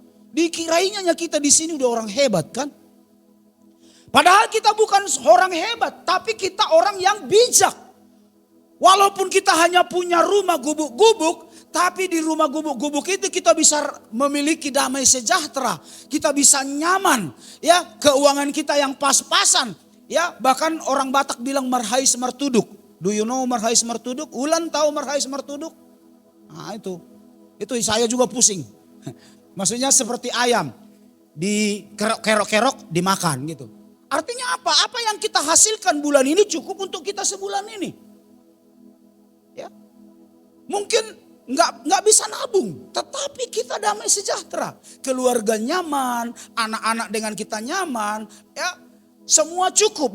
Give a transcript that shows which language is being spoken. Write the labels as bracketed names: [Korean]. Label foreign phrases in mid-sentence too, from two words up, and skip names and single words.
[Indonesian] Dikirainya kita di sini udah orang hebat kan. Padahal kita bukan orang hebat, tapi kita orang yang bijak. Walaupun kita hanya punya rumah gubuk-gubuk, tapi di rumah gubuk-gubuk itu kita bisa memiliki damai sejahtera. Kita bisa nyaman, ya keuangan kita yang pas-pasan. Ya bahkan orang Batak bilang [Batak Toba] marhais martuduk. [English] Do you know [Batak Toba] marhais martuduk? [Indonesian] Ulan tahu [Batak Toba] marhais martuduk? [Indonesian] Nah itu saya juga pusing. Maksudnya seperti ayam, di kerok-kerok dimakan gitu. Artinya apa? Apa yang kita hasilkan bulan ini cukup untuk kita sebulan ini. Ya, mungkin nggak bisa nabung, tetapi kita damai sejahtera, keluarga nyaman, anak-anak dengan kita nyaman, ya semua cukup.